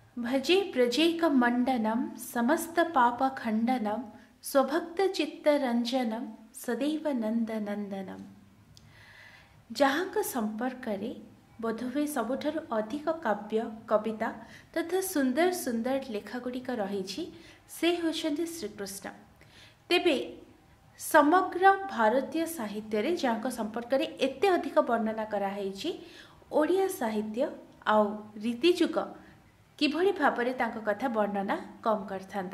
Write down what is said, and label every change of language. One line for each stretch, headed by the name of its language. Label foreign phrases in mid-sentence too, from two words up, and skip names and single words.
Sanskrit: भजे ब्रजैक मंडनम समस्त पाप खंडनम स्वभक्त चित्तरंजनम सदैव नंद नंदनम।
Odia: ଯାହାଙ୍କ ସମ୍ପର୍କ ରେ ବୋଧହୁଏ ସବୁଠାରୁ ଅଧିକ କାବ୍ୟ କବିତା ତଥା ସୁନ୍ଦର ସୁନ୍ଦର ଲେଖାଗୁଡ଼ିକ ରହି ସେ ହେଉଛନ୍ତି ଶ୍ରୀକୃଷ୍ଣ। ତେବେ ସମଗ୍ର ଭାରତୀୟ ସାହିତ୍ୟ ରେ ଯାହାଙ୍କ ସମ୍ପର୍କ ରେ ଏତେ ଅଧିକ ବର୍ଣ୍ଣନା କରାଯାଇ ଓଡ଼ିଆ ସାହିତ୍ୟ ଆଉ ରୀତିଯୁଗ କିଭଳି ଭାବରେ ତାଙ୍କ କଥା ବର୍ଣ୍ଣନା କମ କରିଥାନ୍ତା।